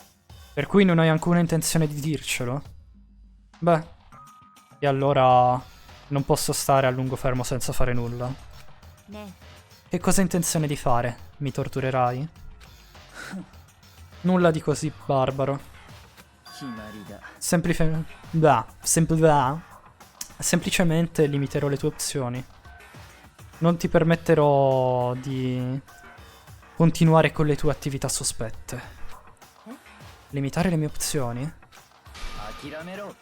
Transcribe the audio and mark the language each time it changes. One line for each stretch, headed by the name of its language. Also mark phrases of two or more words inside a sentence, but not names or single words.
Italian: Per cui non hai alcuna intenzione di dircelo? Beh, e allora non posso stare a lungo fermo senza fare nulla.
Japanese: ね
Italian: Che cosa hai intenzione di fare? Mi torturerai? Nulla di così barbaro.
Japanese: 決まりだ。
Italian: Semplicemente limiterò le tue opzioni. Non ti permetterò di continuare con le tue attività sospette. Limitare le mie opzioni?
Japanese: 諦めろ。